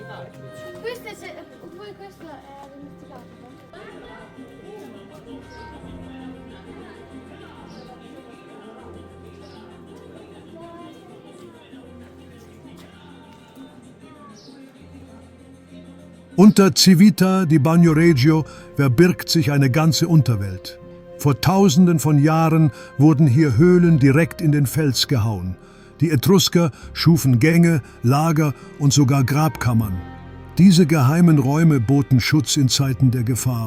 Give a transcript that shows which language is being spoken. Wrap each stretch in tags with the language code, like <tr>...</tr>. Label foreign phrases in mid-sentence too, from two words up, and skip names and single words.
<it>Questo è poi questo è dimenticato.</it> <de>Unter Civita di Bagnoregio verbirgt sich eine ganze Unterwelt. Vor Tausenden von Jahren wurden hier Höhlen direkt in den Fels gehauen. Die Etrusker schufen Gänge, Lager und sogar Grabkammern. Diese geheimen Räume boten Schutz in Zeiten der Gefahr.</de>